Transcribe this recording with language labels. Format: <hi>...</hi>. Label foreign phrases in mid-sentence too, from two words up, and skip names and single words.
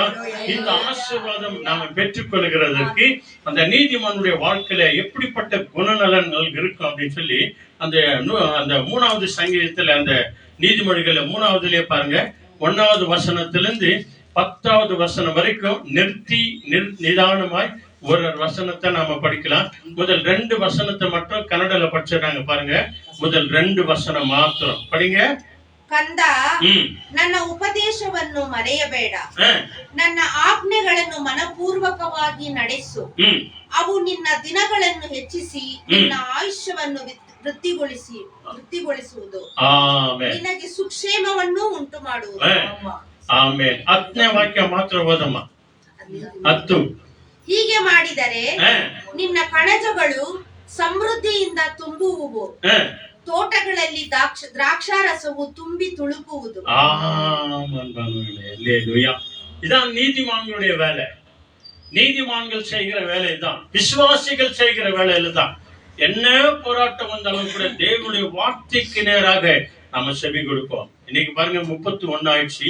<ta>இந்த ஆசீர்வாதம் நாம பெற்றுக் கொள்கிறதற்கு அந்த நீதிமானுடைய வாழ்க்கையில எப்படிப்பட்ட குணநலன்கள் இருக்கும் அப்படின்னு சொல்லி அந்த 3வது சங்கீதத்துல, அந்த நீதிமொழிகளை 3வதுலயே பாருங்க, 1வது வசனத்திலிருந்து 10வது வசனம் வரைக்கும் நிதானமாய் ஒரு வசனத்தை நாம படிக்கலாம். முதல் 2 வசனத்தை மட்டும் கன்னடல படிச்சிருக்காங்க பாருங்க. முதல் 2 வசனம் மாத்திரம் படிங்க.</ta> <kn>ಕಂದ, ನನ್ನ ಉಪದೇಶವನ್ನು ಮರೆಯಬೇಡ, ನನ್ನ ಆಜ್ಞೆಗಳನ್ನು ಮನಪೂರ್ವಕವಾಗಿ ನಡೆಸು. ಅವು ನಿನ್ನ ದಿನಗಳನ್ನು ಹೆಚ್ಚಿಸಿ ನಿನ್ನ ಆಯುಷ್ಯವನ್ನು ವೃದ್ಧಿಗೊಳಿಸುವುದು, ನಿನಗೆ ಸುಕ್ಷೇಮವನ್ನು ಉಂಟು ಮಾಡುವುದು. ಆಮೇಲೆ 10ನೇ ವಾಕ್ಯ ಮಾತ್ರ ಓದಮ್ಮ. 10. ಹೀಗೆ ಮಾಡಿದರೆ ನಿನ್ನ ಕಣಜಗಳು ಸಮೃದ್ಧಿಯಿಂದ ತುಂಬುವುವು, ತೋಟಗಳಲ್ಲಿ ದ್ರಾಕ್ಷಾರಸವು ತುಂಬಿ ತುಳುಕುವುದು.</kn> <ta>இதான் நீதிமான்களுடைய வேலை. நீதிமான்கள் செய்கிற வேலை தான், விசுவாசிகள் செய்கிற வேலையில தான். என்ன போராட்டம் வந்தாலும் கூட தேவனுடைய வார்த்தைக்கு நேராக நம்ம செவி கொடுப்போம். இன்னைக்கு பாருங்க 31 ஆயிடுச்சு.</ta>